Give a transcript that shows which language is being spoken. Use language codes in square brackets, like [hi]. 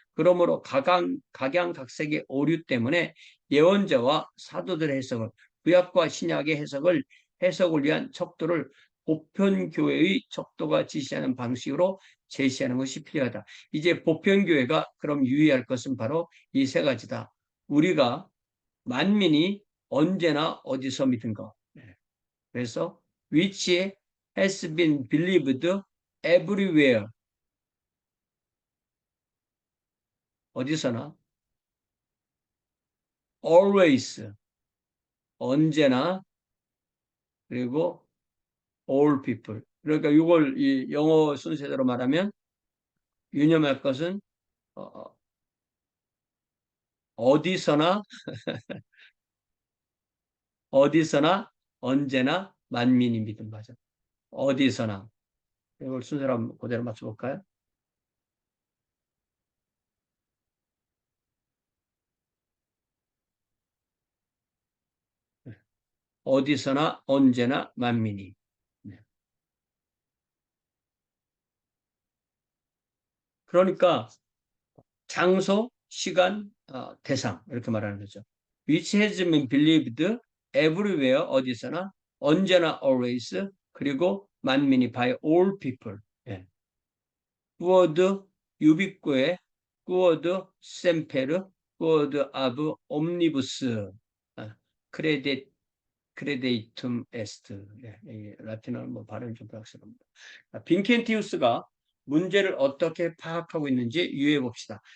[ko] 그러므로 각양각색의 오류 때문에 예언자와 사도들의 해석을, 구약과 신약의 해석을 위한 척도를 보편교회의 척도가 지시하는 방식으로 제시하는 것이 필요하다. 이제 보편교회가 그럼 유의할 것은 바로 이 세 가지다. 우리가 만민이 언제나 어디서 믿은 것. 그래서 [en] which has been believed everywhere. [ko] 어디서나 always 언제나 그리고 [en] all people. [ko] 그러니까 이걸 이 영어 순서대로 말하면 유념할 것은 어, 어디서나 어디서나 언제나 만민이 믿음 맞아. 어디서나 이걸 순서로 한번 그대로 맞춰볼까요? 어디서나 언제나 만민이. 네. 그러니까 장소, 시간, 대상 이렇게 말하는 거죠. [en] Which has been believed everywhere [ko] 어디서나 언제나 [en] always [ko] 그리고 만민이 [en] by all people. [ko] 예. [la] 구어드 유비꼬에 구어드 셈페르 구어드 아브 옴니부스 크레데 크레데이툼 에스트. [ko] 예, 라틴어 뭐 발음이 좀 불확실합니다. 빈켄티우스가 문제를 어떻게 파악하고 있는지 유의해 봅시다.